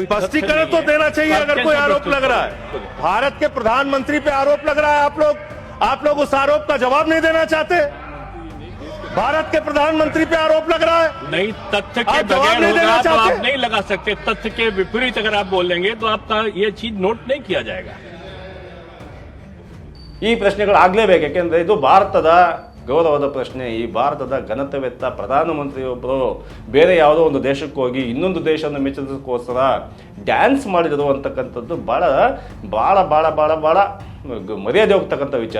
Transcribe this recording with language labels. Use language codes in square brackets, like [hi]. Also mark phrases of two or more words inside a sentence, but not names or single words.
[hi] स्पष्टीकरण तो देना चाहिए। अगर कोई आरोप लग रहा है, भारत के प्रधानमंत्री पे आरोप लग रहा है, आप लोग उस आरोप का जवाब नहीं देना चाहते? भारत के प्रधानमंत्री पे आरोप लग रहा है, नहीं तथ्य के बगैर होगा तो आप नहीं लगा सकते। तथ्य के विपरीत अगर आप बोलेंगे तो आपका ये चीज नोट नहीं किया जाएगा। [kn] ಈ ಪ್ರಶ್ನೆಗಳು ಆಗಲೇಬೇಕು, ಯಾಕೆಂದರೆ ಇದು ಭಾರತದ ಗೌರವದ ಪ್ರಶ್ನೆ. ಈ ಭಾರತದ ಘನತೆವೆತ್ತ ಪ್ರಧಾನಮಂತ್ರಿಯೊಬ್ಬರು ಬೇರೆ ಯಾವುದೋ ಒಂದು ದೇಶಕ್ಕೆ ಹೋಗಿ ಇನ್ನೊಂದು ದೇಶವನ್ನು ಮೆಚ್ಚೋದಕ್ಕೋಸ್ಕರ ಡ್ಯಾನ್ಸ್ ಮಾಡಿದರು ಅಂತಕ್ಕಂಥದ್ದು ಭಾಳ ಭಾಳ ಭಾಳ ಭಾಳ ಭಾಳ ಮರ್ಯಾದೆ ಹೋಗ್ತಕ್ಕಂಥ ವಿಚಾರ.